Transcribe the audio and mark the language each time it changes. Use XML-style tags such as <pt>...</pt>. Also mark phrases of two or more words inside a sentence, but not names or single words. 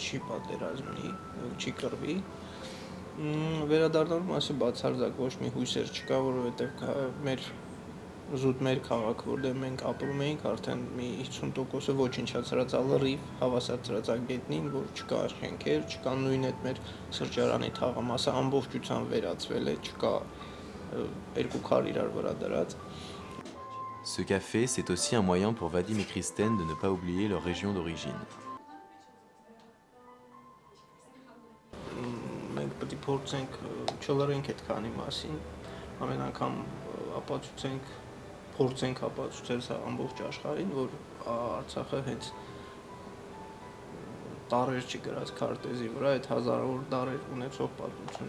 <hy>չի պատերազմի, չի կռվի։ Վերադառնալու մասին բացարձակ ոչ մի հույսեր չկա, որովհետև մեր քաղաքը, որտեղ մենք ապրում էինք, արդեն մի 50%-ը ոչնչացրած է լրիվ, հավասարացրած է գետնին, որ չկա շենքեր, չկա նույն այդ մեր սրճարանի թաղամասը ամբողջությամբ վերածվել է, չկա երկու քար իրար վրա դրած։</hy> <fr>Ce café, c'est aussi un moyen pour Vadim et Kristen de ne pas oublier leur région d'origine.</fr> <hy>Մենք պետք է փորձենք չլռենք այդ քանի մասին, ամեն անգամ փորձենք ապացուցել սա ամբողջ աշխարհին, որ Արցախը հենց տարեր չգրած քարտեզի վրա այդ հազարավոր դարեր ունեցող պատմություն</hy>